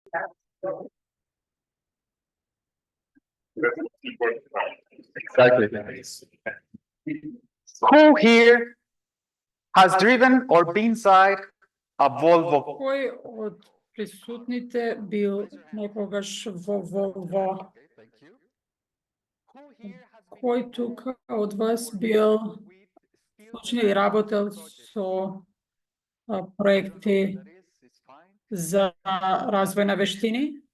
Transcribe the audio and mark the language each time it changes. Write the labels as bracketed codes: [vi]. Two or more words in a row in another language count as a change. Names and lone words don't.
[en] Exactly. Who here has driven or been inside a Volvo? [mk] Кој од присутните бил некогаш во Volvo? Кој тука од вас бил случај и работел со проекти за развој на вештини?